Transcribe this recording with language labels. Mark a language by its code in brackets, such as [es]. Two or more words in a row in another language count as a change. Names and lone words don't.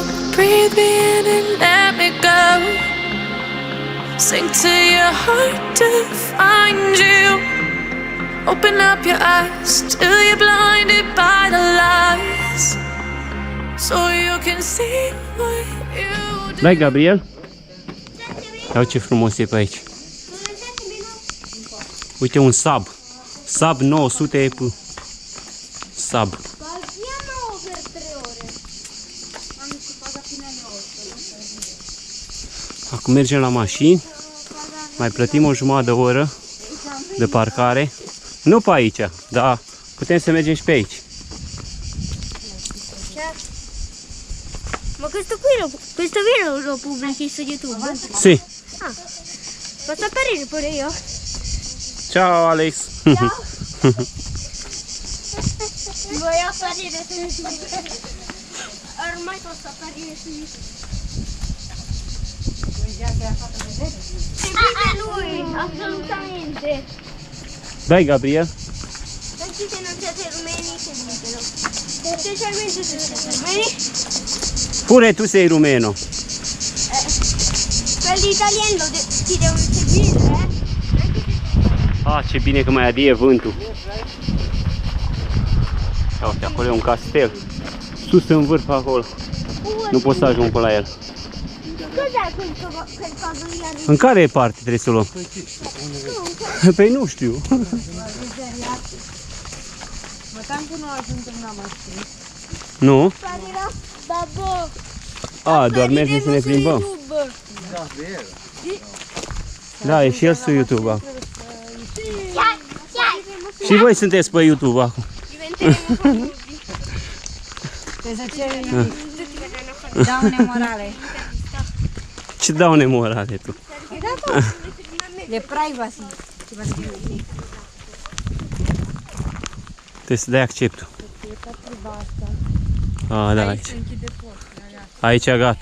[en] Breathe me in and let me go. Sink to your heart to find you. Open up your eyes till you're blinded by the lies, so you can see what you do. [ro] Dai, Gabriel. Ia ce frumos e pe aici. Uite un Saab. Saab 900 Saab. Acum mergem la mașini. Mai plătim o jumătate de oră de parcare. Nu pe aici, dar putem să mergem și pe aici. [it] Ma questo video lo pubblichi su YouTube? Si. Ah, posso apparire pure io? Ciao Alex. Ciao. Vuoi apparire su YouTube? Ormai posso apparire su YouTube. Se vede lui, assolutamente. Dai, Gabriel. Anche se non siete rumeni, seguitelo. Specialmente se siete rumeni. Pure tu sei rumeno. Quelli italiani ti devono seguire, eh? [ro] Ah, ce bine că mai adie vântul. Ia uite, acolo e un castel. Sus în vârf acolo. Nu pot să ajung pe la el. [it] Cos'è quel coso lì? [ro] În care parte trebuie să o luăm? Păi nu știu. [it] Ma tanto non aggiunto una macchina. [ro] Nu? [it] Apparirà, babbo. [ro] A, doar mergem să ne plimbăm. Da, e și el su YouTube acum. Și voi sunteți pe YouTube acum. [it] Diventeremo famosi. [ro] Daune morale. Ce daune morale tu? De privacy. Trebuie să dai acceptul. A, da, aici. Aici gata.